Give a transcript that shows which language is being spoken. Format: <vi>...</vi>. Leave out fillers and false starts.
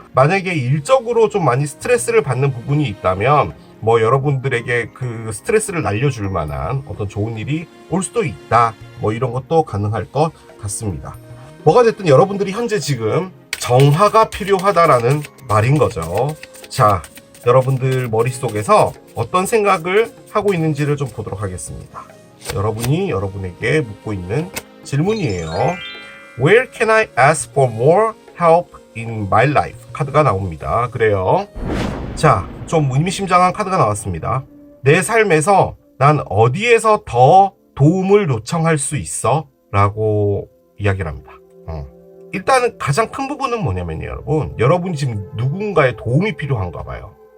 <ko>만약에 일적으로 좀 많이 스트레스를 받는 부분이 있다면 뭐 여러분들에게 그 스트레스를 날려줄 만한 어떤 좋은 일이 올 수도 있다, 뭐 이런 것도 가능할 것 같습니다. 뭐가 됐든 여러분들이 현재 지금 정화가 필요하다라는 말인 거죠. 자, 여러분들 머릿속에서 어떤 생각을 하고 있는지를 좀 보도록 하겠습니다. 여러분이 여러분에게 묻고 있는 질문이에요.</ko> <en>Where can I ask for more help in my life?</en> <ko>카드가 나옵니다. 그래요. 자, 좀 의미심장한 카드가 나왔습니다. 내 삶에서 난 어디에서 더 도움을 요청할 수 있어? 라고 이야기를 합니다. 일단은 가장 큰 부분은 뭐냐면요, 여러분이 지금 누군가의 도움이 필요한가 봐요.</ko>